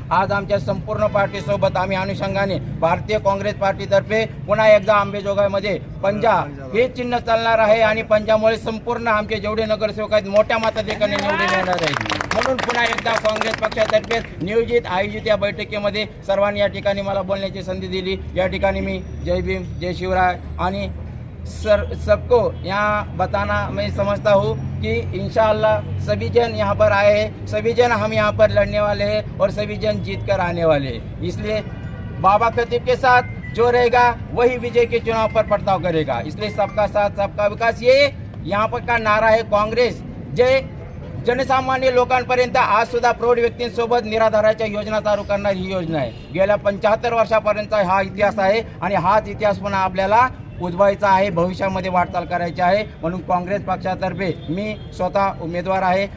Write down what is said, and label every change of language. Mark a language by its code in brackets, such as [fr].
[mr] आज आमच्या संपूर्ण पार्टीसोबत आम्ही अनुषंगाने भारतीय काँग्रेस पार्टीतर्फे पुन्हा एकदा अंबेजोगाईमध्ये पंजा हे चिन्ह चालणार आहे आणि पंजामुळे संपूर्ण आमचे जेवढे नगरसेवक आहेत मोठ्या मताधिक्याने निवडून येणार आहेत. म्हणून पुन्हा एकदा काँग्रेस पक्षातर्फे नियोजित आयोजित या बैठकीमध्ये सर्वांनी या ठिकाणी मला बोलण्याची संधी दिली. या ठिकाणी मी जय भीम, जय शिवराय आणि [hi] सबको यहाँ बताना मैं समझता हूँ कि इंशाअल्लाह सभी जन यहाँ पर आए हैं, सभी जन हम यहाँ पर लड़ने वाले हैं और सभी जन जीत कर आने वाले हैं. इसलिए बाबा खतीब के साथ जो रहेगा वही विजय के चुनाव पर पड़ताव करेगा. इसलिए सबका साथ सबका विकास ये यहाँ पर का नारा है. काँग्रेस जय. [mr] जनसामान्य लोकांपर्यंत आज सुद्धा प्रौढ व्यक्तींसोबत निराधाराच्या योजना चालू करणारी ही योजना आहे. गेल्या 75 वर्षापर्यंतचा हा इतिहास आहे आणि हाच इतिहास पुन्हा आपल्याला उजवायचा आहे, भविष्यामध्ये वाटचाल करायची आहे. म्हणून काँग्रेस पक्षातर्फे मी स्वतः उमेदवार आहे.